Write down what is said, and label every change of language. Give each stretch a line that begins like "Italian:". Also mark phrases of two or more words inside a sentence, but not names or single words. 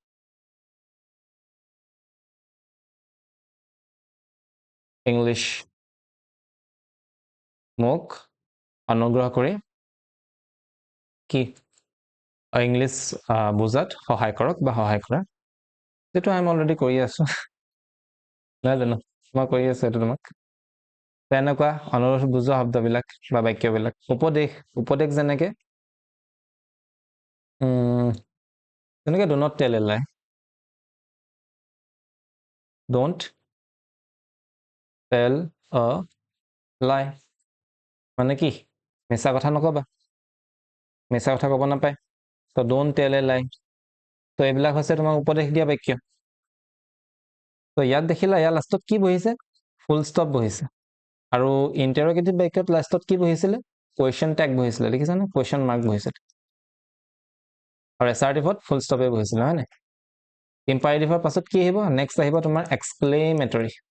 Assamese: ইংলিছ মোক অনুগ্ৰহ কৰি কি ইংলিছ বুজাত সহায় কৰক বা সহায় কৰা যেটো আমি অলৰেডি কৰি আছো নহয় জানো মই কৰি আছো এইটো তোমাক তেনেকুৱা অনুৰোধ বুজোৱা শব্দবিলাক বা বাক্যবিলাক উপদেশ যেনেকে
English: যেনেকে do not tell a lie don't tell a lie
Assamese: মানে কি মিছা কথা নকবা মিছা কথা ক'ব নাপায় তো
English: don't tell a lie
Assamese: তো এইবিলাক হৈছে তোমাৰ উপদেশ দিয়া বাক্য তো ইয়াত দেখিলা ইয়াৰ লাষ্টত কি বহিছে
English: full stop
Assamese: বহিছে আৰু ইণ্টাৰগেটিভ বাক্যত লাষ্টত কি বহিছিলে
English: question tag
Assamese: বহিছিলে দেখিছানে
English: question mark
Assamese: বহিছিলে আৰু এছাৰ্টিভত
English: full stop
Assamese: বহিছিলে হয় নাই ইম্পাৰেটিভৰ পাছত কি আহিব নেক্সট আহিব তোমাৰ এক্সক্লেমেটৰী